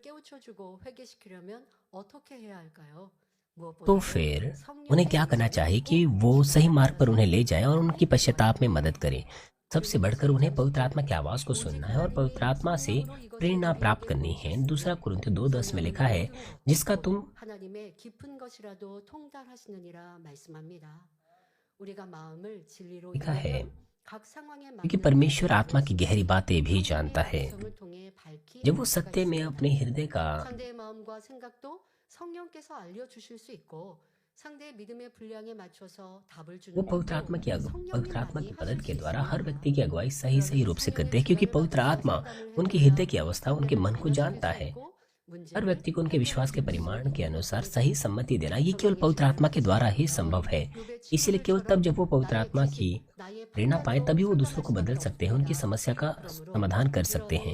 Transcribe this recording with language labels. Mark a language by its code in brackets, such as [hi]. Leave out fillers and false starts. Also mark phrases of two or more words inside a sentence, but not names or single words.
[hi] तो फिर उन्हें क्या करना चाहिए कि वो सही मार्ग पर उन्हें ले जाए और उनकी पश्चाताप में मदद करे। सबसे बढ़कर उन्हें पवित्र आत्मा की आवाज को सुनना है और पवित्र आत्मा से प्रेरणा प्राप्त करनी है। दूसरा कुरिन्थियों 2:10 में लिखा है, जिसका तुम [ko] 하나님의 깊은 것이라도 통달하시느니라 말씀합니다. 우리가 마음을 진리로 [hi] लिखा है, [ko] 이해하면 각 상황에 [hi] क्योंकि [ko] 맞는 [hi] परमेश्वर आत्मा की गहरी बातें भी [ko] 성령의 [hi] जानता है। [ko] 음성을 통해 밝히 [hi] जब वो [ko] 알 수가 [hi] सत्य में [ko] 있습니다. [hi] अपने हृदय का [ko] 상대의 마음과 생각도 성령께서 알려주실 수 있고 상대의 믿음의 분량에 맞춰서 답을 주는 [hi] वो पवित्र [ko] 것도 [hi] आत्मा की [ko] 성령님만이 [hi] पवित्र आत्मा की [ko] 하실 [hi] मदद [ko] 수 [hi] के द्वारा हर [ko] 있습니다. [hi] व्यक्ति की अगुवाई सही सही रूप से करते हैं, क्योंकि पवित्र आत्मा उनके हृदय की अवस्था, उनके मन को जानता है। हर व्यक्ति को उनके विश्वास के परिमाण के अनुसार सही सम्मति देना ये केवल पवित्र आत्मा के द्वारा ही संभव है। इसीलिए केवल तब जब वो पवित्र आत्मा की प्रेरणा पाए तभी वो दूसरों को बदल सकते हैं, उनकी समस्या का समाधान कर सकते हैं।